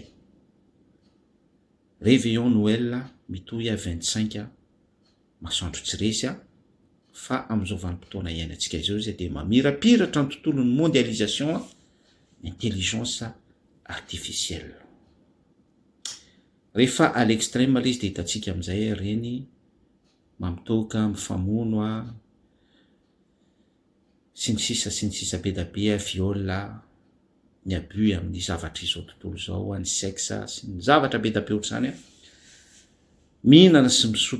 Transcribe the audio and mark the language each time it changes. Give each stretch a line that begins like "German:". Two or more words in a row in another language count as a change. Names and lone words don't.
Malagasy: Réveillon Noël mitohy 25 masoandro tsy resy fa amin'izao vanim-potoana iainantsika izao izy de mamirapiratra ny tontolon'ny
French: mondialisation intelligence artificielle.
Malagasy: Rehefa
French: à l'extrême
Malagasy: le izy de hitatsika amin'izay reny mamitoka mifamono sy ny sisa be da be viol ny abus amin'ny zavatra izao tontolo zao ny sexe sy ny zavatra be da be ohatr'izany mihinana sy